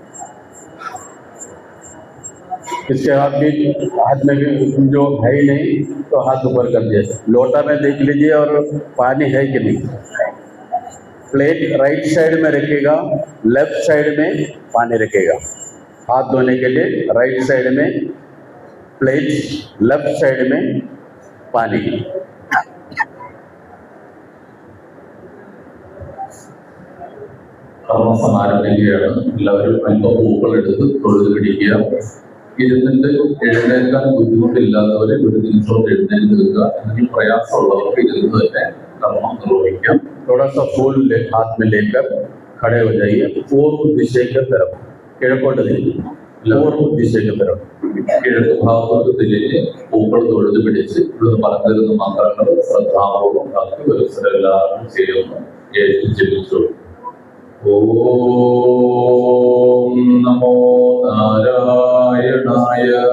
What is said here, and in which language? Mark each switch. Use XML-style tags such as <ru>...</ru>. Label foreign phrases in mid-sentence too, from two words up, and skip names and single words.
<hi>इसके हाथ में भी जो है ही नहीं तो हाथ ऊपर कर दिए। लोटा में देख लीजिए और पानी है कि नहीं। प्लेट</hi> <en>right side</en> <hi>में रखेगा,</hi> <en>left side</en> <hi>में पानी रखेगा। हाथ धोने के लिए</hi> <en>right side</en> <hi>में प्लेट,</hi> <en>left side</en> <hi>में पानी।</hi> <ml>കർമ്മം സമാരംഭിക്കുകയാണ്. എല്ലാവരും അല്പം പൂക്കളെടുത്ത് തൊഴുത് പിടിക്കുക. ഇരുന്നിട്ട് എഴുന്നേൽക്കാൻ ബുദ്ധിമുട്ടില്ലാത്തവരെ ഒരു നിമിഷം എഴുന്നേറ്റ് നിൽക്കുക. എന്തെങ്കിലും പ്രയാസമുള്ളവർക്ക് ഇരുന്ന് തന്നെ കർമ്മം നിർവഹിക്കാം. थोड़ा सा फूल हाथ में लेकर खड़े हो जाइए, पूर्व दिशा की तरफ, കിഴക്കോട്ട് തിരിഞ്ഞ് पूर्व दिशा की तरफ, കിഴക്ക് ഭാഗത്തോട്ട് തിരിഞ്ഞ് പൂക്കൾ തൊഴുത് പിടിച്ച് ഇവിടുന്ന് പറഞ്ഞിരുന്ന മന്ത്രങ്ങൾ ശ്രദ്ധാപൂർവം ഭക്തി പുരസ്സരം എല്ലാവരും ചെയ്യുന്നു എഴുതി ജപിച്ചു.</ml> <sa>ഓം നമോ നാരായണായ.</sa>